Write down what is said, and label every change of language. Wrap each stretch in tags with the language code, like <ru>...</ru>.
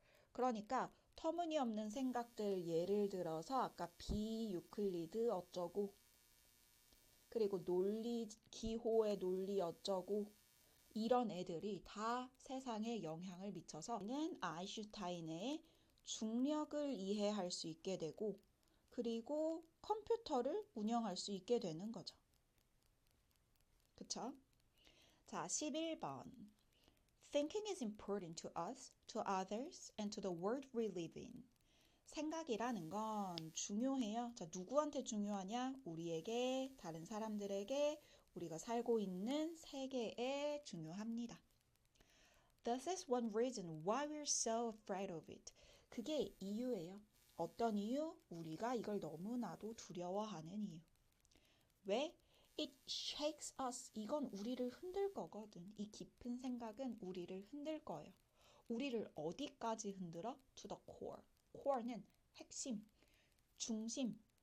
<ko>그러니까 터무니없는 생각들 예를 들어서 아까 비유클리드 어쩌고 그리고 논리 기호의 논리 어쩌고 이런 애들이 다 세상에 영향을 미쳐서 아인슈타인의 중력을 이해할 수 있게 되고 그리고 컴퓨터를 운영할 수 있게 되는 거죠. 그쵸? 자, 11번.</ko> <en>Thinking is important to us, to others, and to the world we live in.</en> <ko>생각이라는 건 중요해요. 자, 누구한테 중요하냐? 우리에게, 다른 사람들에게, 우리가 살고 있는 세계에 중요합니다.</ko> <en>This is one reason why we're so afraid of it.</en> <ko>그게 이유예요. 어떤 이유? 우리가 이걸 너무나도 두려워하는 이유. 왜?</ko> <en>It shakes us.</en> <ko>이건 우리를 흔들 거거든. 이 깊은 생각은 우리를 흔들 거예요. 우리를 어디까지 흔들어?</ko> <en>To the core. core는</en> <ko>핵심, 중심.</ko>